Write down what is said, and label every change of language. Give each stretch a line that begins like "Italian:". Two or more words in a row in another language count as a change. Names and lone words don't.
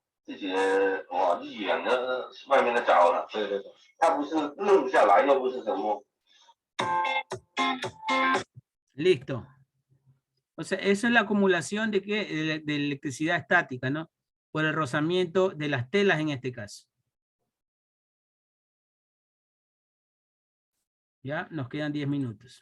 Chinese: 这些演的外面的找了，对对对，他不是弄下来，又不是什么。
Spanish: Listo. O sea, eso es la acumulación de, de electricidad estática, ¿no? Por el rozamiento de las telas en este caso. Ya, nos quedan 10 minutos.